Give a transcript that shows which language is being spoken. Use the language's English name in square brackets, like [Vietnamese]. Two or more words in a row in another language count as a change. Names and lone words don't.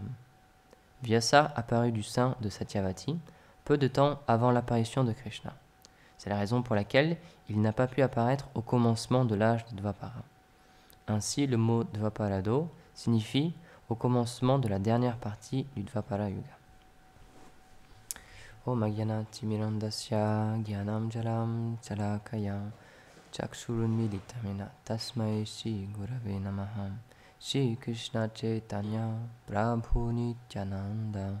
[French] Vyasa apparut du sein de Satyavati peu de temps avant l'apparition de Krishna. C'est la raison pour laquelle il n'a pas pu apparaître au commencement de l'âge de Dvapara. Ainsi, le mot Dvaparado signifie au commencement de la dernière partie du Dvapara Yuga. [Sanskrit] Om Agyanati Mirandasya Gyanam Jalam Chalakaya Chakshurunmilitamena Tasmai Shri Gurave Namaha Shri Krishna Chaitanya Prabhu Nityananda